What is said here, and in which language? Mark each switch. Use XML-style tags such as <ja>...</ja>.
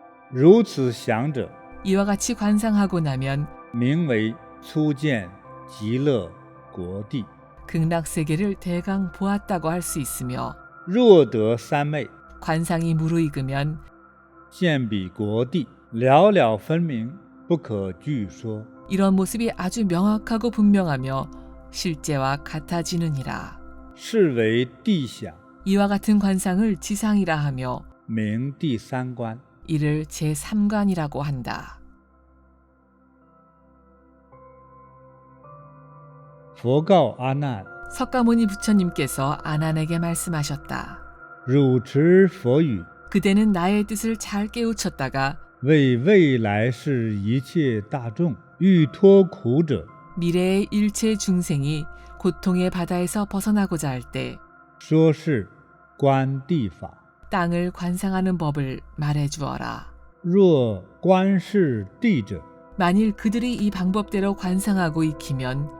<zh>如此想者，</zh> <ko>이와 같이 관상하고 나면</ko> <zh>名为初见极乐国地。</zh> <ko>극락세계를 대강 보았다고 할 수 있으며</ko> <zh>若得三昧，</zh> <ko>관상이 무르익으면</ko> <zh>见彼国地，了了分明，不可据说。</zh> <ko>이런 모습이 아주 명확하고 분명하며 실제와 같아지느니라.</ko> <zh>是为地想，</zh> <ko>이와 같은 관상을 지상이라 하며</ko> <zh>名第三观。</zh> <ko>이를 제3관이라고 한다.</ko> <zh>佛告阿难：</zh> <ko>석가모니 부처님께서 아난에게 말씀하셨다.</ko> <zh>汝持佛语，</zh> <ko>그대는 나의 뜻을 잘 깨우쳤다가</ko> <zh>为未来世一切大众欲脱苦者，</zh> <ko>미래의 일체 중생이 고통의 바다에서 벗어나고자 할 때</ko> <zh>说是观地法。</zh> <ko>땅을 관상하는 법을 말해 주어라.</ko> <zh>若观视地者，</zh> <ko>만일 그들이 이 방법대로 관상하고 익히면</ko>